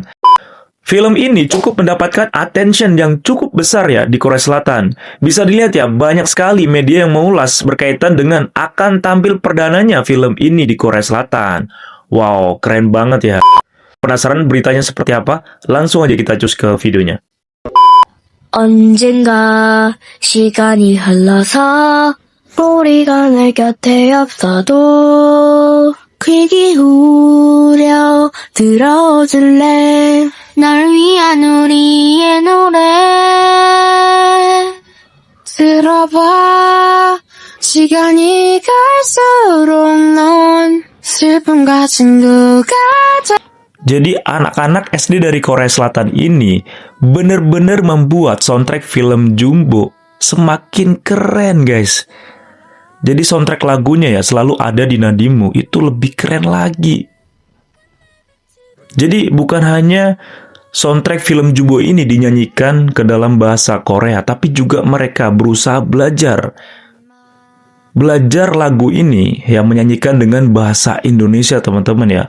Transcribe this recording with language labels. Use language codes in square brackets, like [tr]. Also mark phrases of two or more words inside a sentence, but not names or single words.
[id] Film ini cukup mendapatkan attention yang cukup besar ya di Korea Selatan. Bisa dilihat ya, banyak sekali media yang mengulas berkaitan dengan akan tampil perdananya film ini di Korea Selatan. Wow, keren banget ya. Penasaran beritanya seperti apa? Langsung aja kita cus ke videonya. [ko] 언젠가 시간이 흘러서 우리가 내 곁에 없어도 귀 기울여 들어줄래 널 위한 우리의 노래 들어봐 시간이 갈수록 넌 슬픔과 친구가 [id] Jadi anak-anak SD dari Korea Selatan ini bener-bener membuat soundtrack film Jumbo semakin keren guys. Jadi soundtrack lagunya ya Selalu Ada di Nadimu itu lebih keren lagi. Jadi bukan hanya soundtrack film Jumbo ini dinyanyikan ke dalam bahasa Korea, tapi juga mereka berusaha belajar lagu ini yang menyanyikan dengan bahasa Indonesia teman-teman ya.